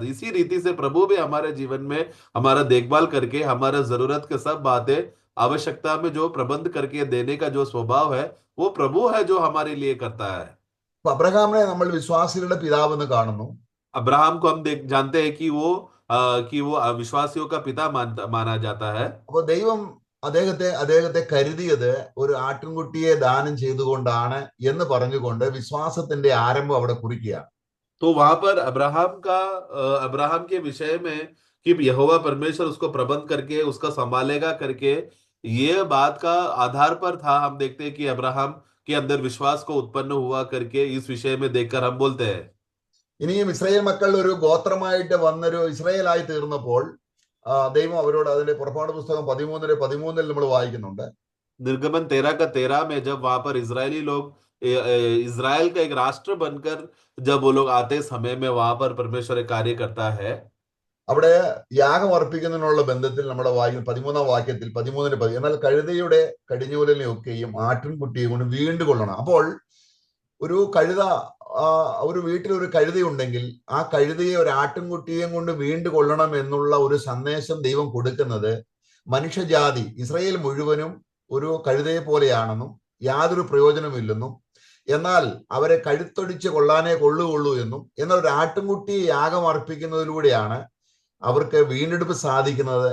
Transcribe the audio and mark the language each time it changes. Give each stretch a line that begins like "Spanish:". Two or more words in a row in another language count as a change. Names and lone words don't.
Hindi: इसी रीति से प्रभु भी हमारे जीवन में हमारा देखभाल करके हमारा जरूरत के सब बातें आवश्यकता में जो प्रबंध करके देने का जो स्वभाव है वो प्रभु है जो हमारे लिए करता है।
Malayalam: അപ്പൊ അബ്രഹാമിനെ നമ്മൾ വിശ്വാസികളുടെ പിതാവെന്ന് കാണുന്നു.
Hindi: अब्राहम को हम देख जानते हैं कि वो विश्वासियों का पिता माना जाता है।
Malayalam: അപ്പൊ ദൈവം അദ്ദേഹത്തെ കരുതിയത് ഒരു ആട്ടിൻകുട്ടിയെ ദാനം ചെയ്തുകൊണ്ടാണ് എന്ന് പറഞ്ഞുകൊണ്ട് വിശ്വാസത്തിന്റെ ആരംഭം അവിടെ കുറിക്കുകയാണ്.
Hindi: तो वहां पर अब्राहम के विषय में कि यहोवा परमेश्वर उसको प्रबंध करके उसका संभालेगा करके, ये बात का आधार पर था। हम देखते हैं कि अब्राहम के अंदर विश्वास को उत्पन्न हुआ करके इस विषय में देखकर हम बोलते हैं।
Malayalam: ഇനിയും ഇസ്രായേൽ മക്കൾ ഒരു ഗോത്രമായിട്ട് വന്നൊരു ഇസ്രായേലായി തീർന്നപ്പോൾ ദൈവം അവരോട് അതിന്റെ പുറപ്പാട് പുസ്തകം 13:13 നമ്മൾ വായിക്കുന്നുണ്ട്.
Hindi: निर्गमन 13 का 13 में जब वहां पर इजरायली लोग इजराइल का एक राष्ट्र बनकर जब वो लोग आते समय में वहां पर परमेश्वर एक कार्य करता है।
Malayalam: അവിടെ യാഗം അർപ്പിക്കുന്നതിനുള്ള ബന്ധത്തിൽ നമ്മുടെ വായിക്കുന്ന 13-ാം വാക്യത്തിൽ 13:10, എന്നാൽ കഴുതയുടെ കടിഞ്ഞൂലിനെയൊക്കെയും ആട്ടിൻകുട്ടിയെ കൊണ്ട് വീണ്ടുകൊള്ളണം. അപ്പോൾ ഒരു കഴുത, ഒരു വീട്ടിൽ ഒരു കഴുതയുണ്ടെങ്കിൽ ആ കഴുതയെ ഒരു ആട്ടിൻകുട്ടിയെയും കൊണ്ട് വീണ്ടുകൊള്ളണം എന്നുള്ള ഒരു സന്ദേശം ദൈവം കൊടുക്കുന്നത് മനുഷ്യജാതി ഇസ്രായേൽ മുഴുവനും ഒരു കഴുതയെ പോലെയാണെന്നും യാതൊരു പ്രയോജനമില്ലെന്നും, എന്നാൽ അവരെ കഴുത്തൊടിച്ച് കൊള്ളാനേ കൊള്ളുകയുള്ളൂ എന്നും, എന്നാൽ ഒരു ആട്ടിൻകുട്ടിയെ യാഗം അർപ്പിക്കുന്നതിലൂടെയാണ് അവർക്ക് വീണ്ടെടുപ്പ് സാധിക്കുന്നത്.